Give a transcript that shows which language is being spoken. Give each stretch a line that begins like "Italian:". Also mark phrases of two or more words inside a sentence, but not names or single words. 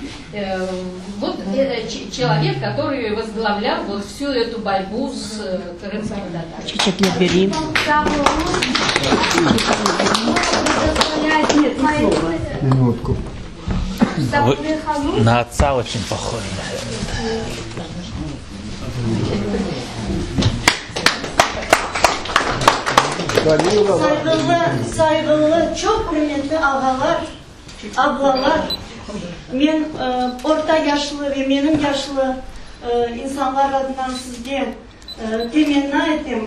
Russian: Вот человек, который возглавлял вот всю эту борьбу с крымским татарами. Минутку. На отца очень похож.
Crimean Tatar: Saygılı, çok kıymetli ağalar, ablalar, men orta yaşlı ve benim yaşlı insanlar adına sizge temenni ettim.